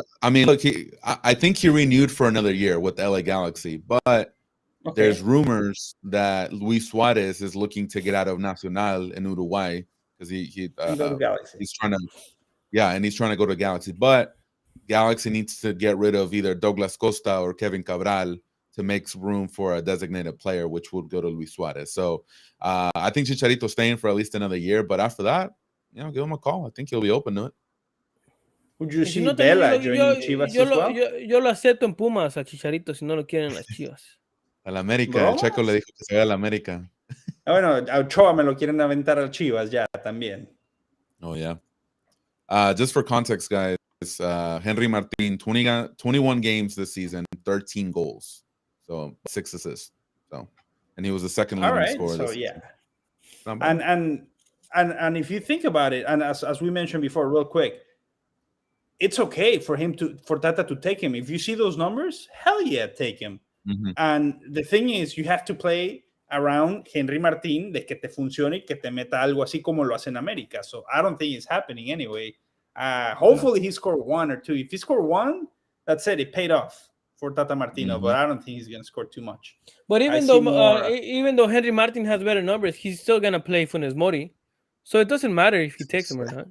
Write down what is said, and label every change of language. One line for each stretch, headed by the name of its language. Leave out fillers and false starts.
English: I mean, look, I think he renewed for another year with LA Galaxy, but there's rumors that Luis Suarez is looking to get out of Nacional in Uruguay because he's trying to, and he's trying to go to Galaxy, but Galaxy needs to get rid of either Douglas Costa or Kevin Cabral to make room for a designated player, which would go to Luis Suarez. So I think Chicharito's staying for at least another year, but after that, give him a call. I think he'll be open to it. Would you see Vela joining Chivas as well?
Spanish: Yo lo acepto en Pumas a Chicharito si no lo quieren las Chivas. Al América, el Checo le dijo que se vaya al América. Bueno, a Ochoa me lo quieren aventar al Chivas ya también.
English: Oh, yeah. Just for context, guys, Henry Martin, 21 games this season, 13 goals. So 6 assists. So, and he was the second leading scorer. So yeah, and if you think about it, and as we mentioned before, real quick, it's okay for Tata to take him. If you see those numbers, hell yeah, take him. Mm-hmm. And the thing is, you have to play around
Spanish: Henry Martin de que te funcione y que te meta algo así como lo hace en América.
English: So I don't think it's happening anyway. Hopefully he scored 1 or 2. If he scored 1, that's it. It paid off for Tata Martino, but I don't think he's going to score too much. But even though Henry Martin has better numbers, he's still going to play Funes Mori. So it doesn't matter if he takes him or not.